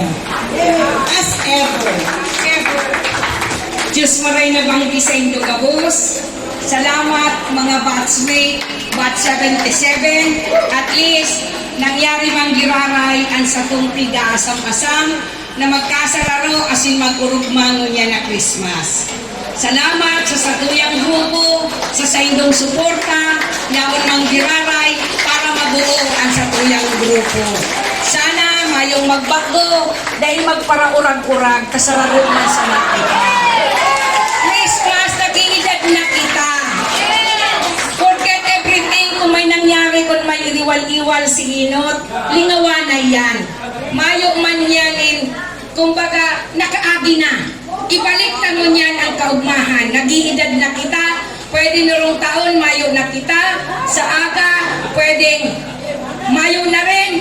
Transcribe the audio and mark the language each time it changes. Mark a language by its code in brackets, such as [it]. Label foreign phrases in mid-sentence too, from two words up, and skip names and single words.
[en] As ever, [bik] Diyos maray na banggi sa inyong gabos. Salamat mga batchmate, batch 77. At least, nangyari mang giraray ang satong tiga-asam-asam na magkasararo asin mag-urugmango niya na Christmas. Salamat sa satuyang grupo, sa saindong suporta, yaon mang giraray para mabuo ang satuyang grupo. Sana mayong magbago dahil magparaurag-urag kasararo man sa nakita. Christmas, nag-iidad na kita. [en] Forget everything [bik] kung may nangyari, kung may iriwal-iwal si Inot, lingawan na yan. Mayo man yanin, kumbaga, nakaagi na. Ibalik na mo niyan ang kaugmahan. Nag-iidad na kita, pwede nurong taon, mayo na kita. Sa aga, pwedeng mayo na rin.